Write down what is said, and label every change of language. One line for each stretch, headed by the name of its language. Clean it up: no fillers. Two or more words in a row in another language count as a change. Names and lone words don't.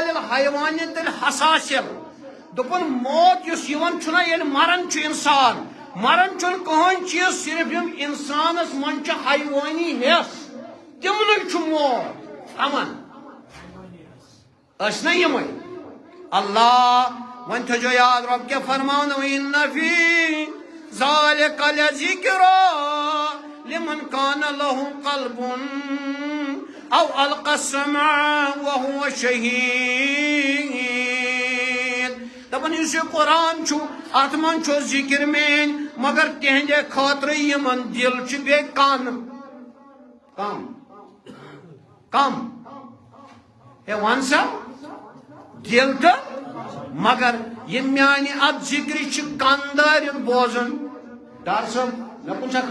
Arabic: الحیوانیت الحساسل
Kashmiri: دوٚپُن موت یُس یِوان چھُنہ ییٚلہِ مران چھُ انسان مران چھُنہٕ کٕہۭنۍ چیٖز صرف یِم انسانس منٛز چھِ حیوانی حیس تِمنٕے چھُ موت امن ٲسۍ نہ یِمے اللہ وۄنۍ تھٲیزیو یاد رۄب کیٛاہ فرماوان
Arabic: وَإِنَّ فِي ذَلِكَ لَذِكْرَىٰ لِمَنْ كَانَ لَهُ قَلْبٌ أَوْ أَلْقَى السَّمْعَ وَهُوَ
Kashmiri: شَهِيدٌ دَپان یُس یہِ قرآن چھُ اَتھ منٛز چھُ ذِکر میٛٲنۍ مگر تِہنٛدِ خٲطرٕ یِمن دِل چھُ بیٚیہِ کَن کم ہے وَن سا دِل تہٕ مگر یہ میانہِ اتھ ذِکرِ چھِ کن دٲرِتھ بوزان ڈار صٲب مےٚ کُن چھا